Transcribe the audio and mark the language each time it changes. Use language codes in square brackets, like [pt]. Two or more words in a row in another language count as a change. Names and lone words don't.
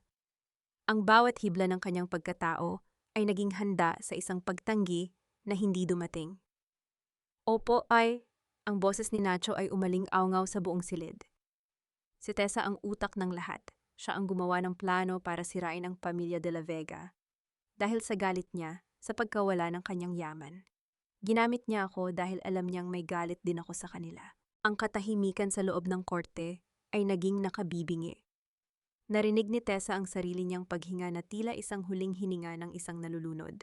[tl] Ang bawat hibla ng kanyang pagkatao ay naging handa sa isang pagtanggi na hindi dumating. Opo, ay, Ang boses ni Nacho ay umaling-awngaw sa buong silid. Si Tessa ang utak ng lahat. Siya ang gumawa ng plano para sirain ang pamilya de la Vega. Dahil sa galit niya, sa pagkawala ng kanyang yaman. Ginamit niya ako dahil alam niyang may galit din ako sa kanila. Ang katahimikan sa loob ng korte ay naging nakabibingi. Narinig ni Tessa ang sarili niyang paghinga na tila isang huling hininga ng isang nalulunod.